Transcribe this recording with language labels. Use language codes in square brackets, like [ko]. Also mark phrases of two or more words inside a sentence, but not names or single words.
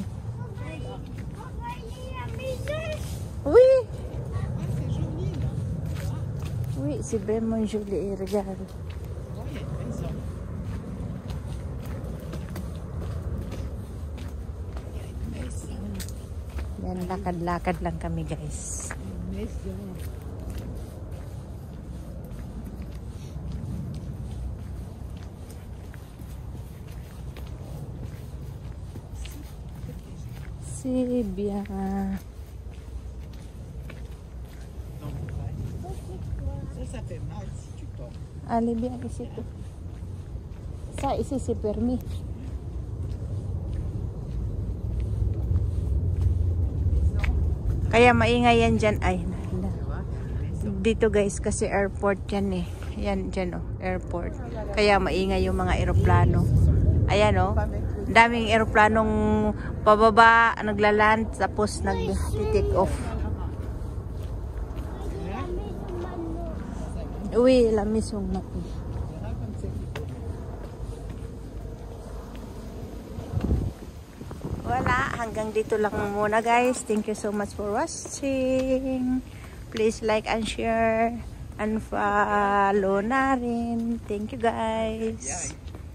[fr] On va aller à la maison. Oui, Ah, c'est joli là. oui, c'est vraiment joli. Regarde. Oh, il y a une maison. Il y a une maison. [tl] Yan, lakad-lakad lang kami, guys. [fr] Une maison. C'est bien. Donc, ouais. Ça fait mal si tu tombes. Allez bien ici. Ça, ici, c'est permis. [tl] Kaya maingay yan dyan. Ay, nala. [fr] Tu vois, c'est une maison. [tl] Dito guys, kasi airport yan eh. Yan dyan oh, airport. Kaya maingay yung mga eroplano. Ayan oh. Daming eroplanong pababa, naglaland, tapos nag- [en] take off. [fr] La maison maintenant. Oui, la maison maintenant. Voilà comme c'est beau. [tl] wala. Hanggang dito lang muna guys. [en] Thank you so much for watching. Please like and share. And follow [tl] na rin. [en] Thank you guys.